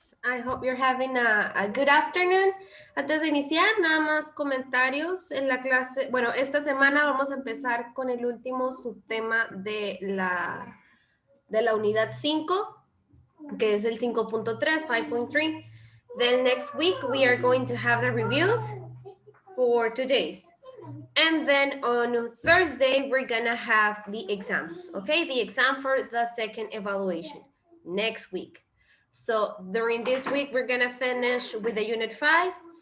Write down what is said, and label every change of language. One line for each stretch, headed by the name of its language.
English: I hope you're having a good afternoon.
Spanish: Antes de iniciar, nada más comentarios en la clase. Bueno, esta semana vamos a empezar con el último subtema de la unidad 5, que es el 5.3, 5.3.
English: Then next week we are going to have the reviews for 2 days. And then on Thursday, we're gonna have the exam, okay? The exam for the second evaluation next week. So during this week, we're gonna finish with the unit 5.